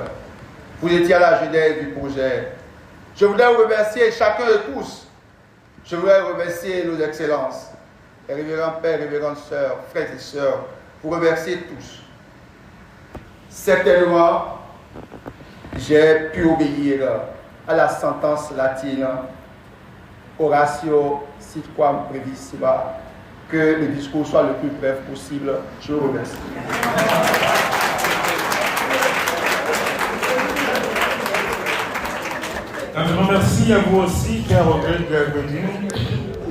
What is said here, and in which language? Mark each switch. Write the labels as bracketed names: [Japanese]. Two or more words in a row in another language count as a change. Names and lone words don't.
[French] Vous étiez à la genèse du projet. Je voudrais vous remercier chacun et tous. Je voudrais remercier nos excellences, les révérends pères, révérentes sœurs, frères et sœurs, vous remercier tous. Certainement, j'ai pu obéir à la sentence latine [Latin] Oratio sitquam brevissima, [French] que le discours soit le plus bref possible. Je vous remercie. Un grand merci à vous aussi, cher Rodrigue Godin.